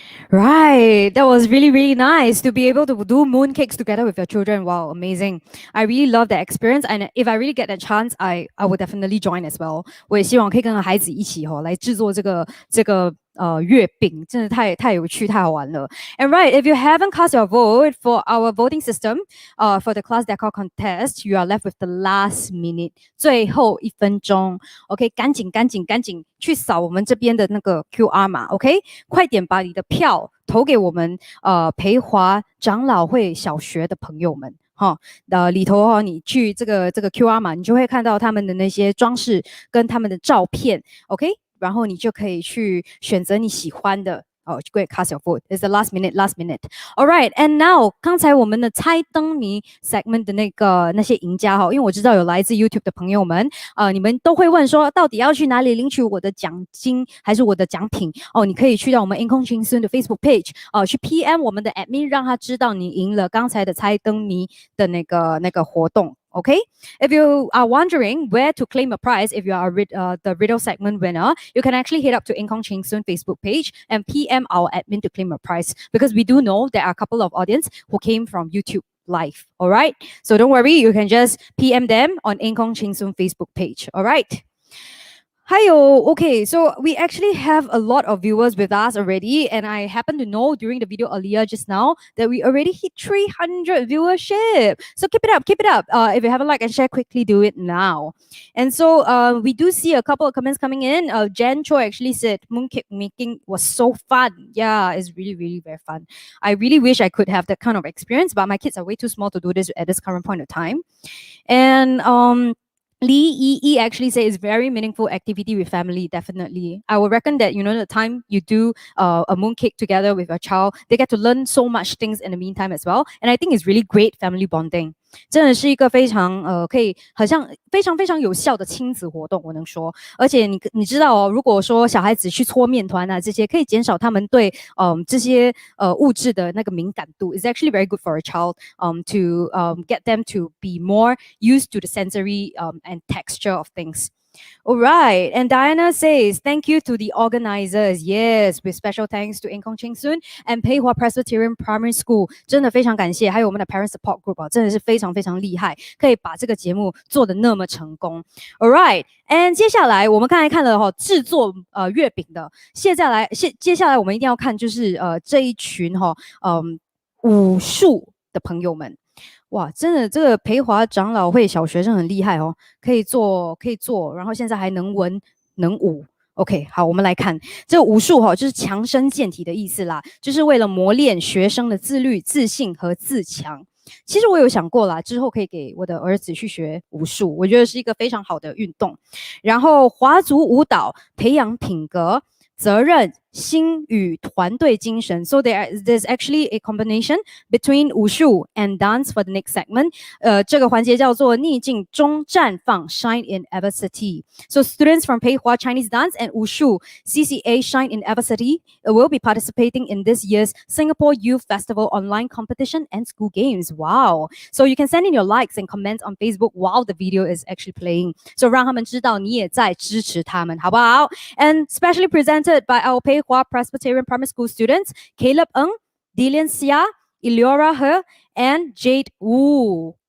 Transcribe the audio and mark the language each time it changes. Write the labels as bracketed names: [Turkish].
[English] Right, that was really, really nice to be able to do mooncakes together with your children. Wow, amazing. I really love that experience, and if I really get the chance, I would definitely join as well. [Chinese] 我也希望可以跟孩子一起来制作这个月饼，真的太有趣，太好玩了。 [English] And right, if you haven't cast your vote for our voting system, for the class decor contest, you are left with the last minute, [Chinese] 最后1分钟。 OK， 赶紧去扫我们这边的那个 QR 码。 OK， 快点把你的票投给我们培华长老会小学的朋友们。里头你去这个 QR 码，你就会看到他们的那些装饰跟他们的照片。OK，然后你就可以去选择你喜欢的。 [English] Oh, go ahead, cast your vote. It's the last minute. All right, and now [Chinese] 刚才我们的猜灯谜 segment 的那些赢家哈，因为我知道有来自 YouTube 的朋友们，你们都会问说，到底要去哪里领取我的奖金还是我的奖品？哦，你可以去到我们 Incong Cheng Soon 的 Facebook page，去 PM 我们的 admin， 让他知道你赢了刚才的猜灯谜的那个活动。 [English] Okay, if you are wondering where to claim a prize, if you are the riddle segment winner, you can actually head up to Incong Cheng Soon Facebook page and PM our admin to claim a prize, because we do know there are a couple of audience who came from YouTube live. All right, so don't worry, you can just PM them on Incong Cheng Soon Facebook page. All right. Okay, so we actually have a lot of viewers with us already, and I happen to know during the video earlier just now that we already hit 300 viewership. So keep it up. If you haven't liked and share, quickly do it now. And so we do see a couple of comments coming in. Jen Chua actually said mooncake making was so fun. Yeah, it's really, really very fun. I really wish I could have that kind of experience, but my kids are way too small to do this at this current point of time. And Lee E actually says it's very meaningful activity with family, definitely. I would reckon that, the time you do a mooncake together with your child, they get to learn so much things in the meantime as well. And I think it's really great family bonding. [Chinese] 真的是一个非常可以好像非常非常有效的亲子活动，我能说。而且你知道如果说小孩子去搓面团啊这些，可以减少他们对这些物质的那个敏感度。 [English] It's actually very good for a child to get them to be more used to the sensory and texture of things. All right, and Diana says, thank you to the organizers. Yes, with special thanks to Incong Cheng Soon and Pei Hua Presbyterian Primary School. [Chinese] 真的非常感谢，还有我们的 Parent Support Group 真的是非常非常厉害，可以把这个节目做得那么成功。 [English] All right, and [Chinese] 接下来我们刚才看了制作月饼的，接下来我们一定要看就是这一群武术的朋友们。哇，真的，这个培华长老会小学生很厉害哦，可以做，然后现在还能文能武。 OK， 好，我们来看这个武术就是强身健体的意思啦，就是为了磨练学生的自律、自信和自强。其实我有想过啦，之后可以给我的儿子去学武术，我觉得是一个非常好的运动。然后华族舞蹈培养品格、责任、心与团队精神。 [English] So there's actually a combination between 武术 and dance for the next segment. [Chinese] 这个环节叫做逆境中绽放 [English] Shine in Adversity. So students from Pei Hua Chinese Dance and Wushu CCA Shine in Adversity will be participating in this year's Singapore Youth Festival online competition and school games. Wow! So you can send in your likes and comments on Facebook while the video is actually playing. [Chinese] So 让他们知道你也在支持他们，好不好？ [English] And specially presented by our Pei Hua Presbyterian Primary School students, Caleb Ng, Dillian Xia, Eliora He, and Jade Wu.